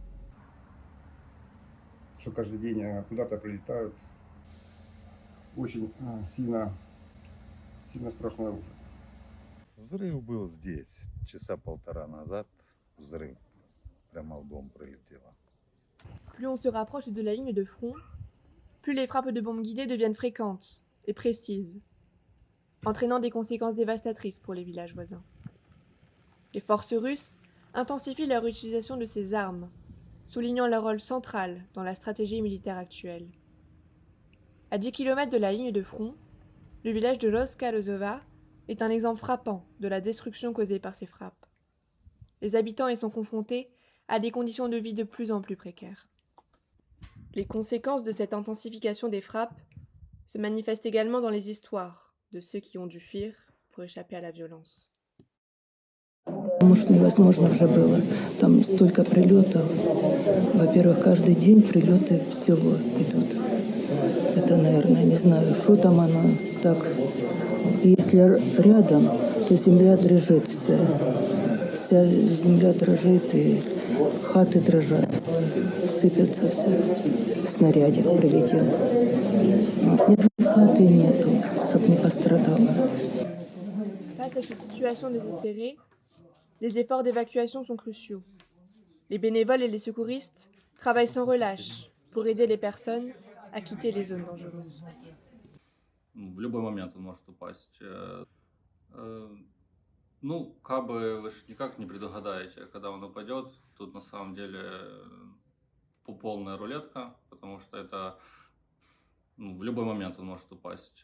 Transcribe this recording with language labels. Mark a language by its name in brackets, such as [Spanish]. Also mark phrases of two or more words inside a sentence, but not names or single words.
[Russian] Что каждый день куда-то прилетают. Очень сильно страшное оружие. Взрыв был здесь. Часа полтора назад взрыв. Прямо в дом прилетело. [French] Plus on se rapproche de la ligne de front, plus les frappes de bombes guidées deviennent fréquentes et précises, entraînant des conséquences dévastatrices pour les villages voisins. Les forces russes intensifient leur utilisation de ces armes, soulignant leur rôle central dans la stratégie militaire actuelle. À 10 km de la ligne de front, le village de Roska-Lozova est un exemple frappant de la destruction causée par ces frappes. Les habitants y sont confrontés à des conditions de vie de plus en plus précaires. Les conséquences de cette intensification des frappes se manifestent également dans les histoires de ceux qui ont dû fuir pour échapper à la violence. [Russian] Может, невозможно уже было. Там столько прилетов. Во-первых, каждый день прилеты в село идут. Это, наверное, не знаю, что там оно так. Если рядом, то земля дрожит вся. Вся земля дрожит, и хаты дрожат. Сыпется все. Снарядик прилетел. Ни хаты нету, чтоб не пострадало. [French] Face à ces situations désespérées, les efforts d'évacuation sont cruciaux. Les bénévoles et les secouristes travaillent sans relâche pour aider les personnes à quitter les zones dangereuses. [Russian] В любой момент он может упасть. Ну, кабы вы ж никак не предугадаете, когда он упадет. Тут на самом деле полная рулетка, потому что это в любой момент он может упасть.